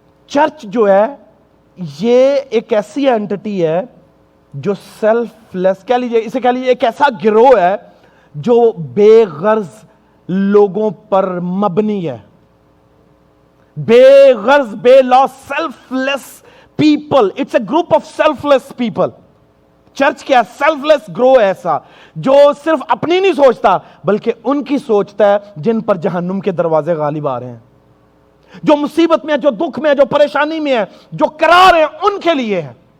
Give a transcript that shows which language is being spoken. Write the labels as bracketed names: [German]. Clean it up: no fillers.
[Urdu] Church جو ہے یہ ایک ایسی اینٹٹی ہے جو سیلف لیس, کہہ لیجیے اسے, کہہ لیجیے ایک ایسا گروہ ہے جو بے غرض لوگوں پر مبنی ہے. بے غرض, بے لاس, [English] Selfless people. It's a group of selfless people. [Urdu] Church کیا؟ سیلف لیس گروہ ایسا جو صرف اپنی نہیں سوچتا بلکہ ان کی سوچتا ہے جن پر جہنم کے دروازے غالب آ رہے ہیں, جو مصیبت میں ہے, جو دکھ میں ہے, جو پریشانی میں ہے, جو قرار ہے, ان کے لیے ہے.